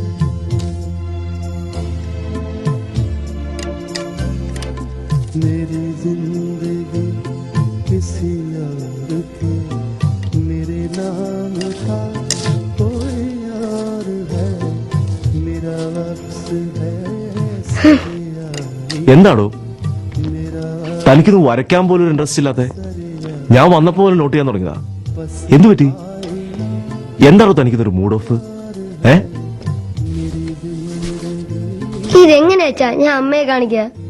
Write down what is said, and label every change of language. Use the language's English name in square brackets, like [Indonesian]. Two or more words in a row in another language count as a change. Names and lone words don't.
[Hindi] मेरी जिंदगी किसी और की मेरे नाम का कोई और है. मेरा वक्स है. [Malayalam] എന്താണോ തനിക്കിത് വരയ്ക്കാൻ പോലും ഒരു ഇൻട്രസ്റ്റ് ഇല്ലാതെ? ഞാൻ വന്നപ്പോ പോലും നോട്ട് ചെയ്യാൻ തുടങ്ങിയതാ. എന്തു പറ്റി? എന്താണോ തനിക്കിതൊരു [English] mood off? [Malayalam] ഇതെങ്ങനെ വെച്ചാ ഞാൻ അമ്മയെ കാണിക്ക?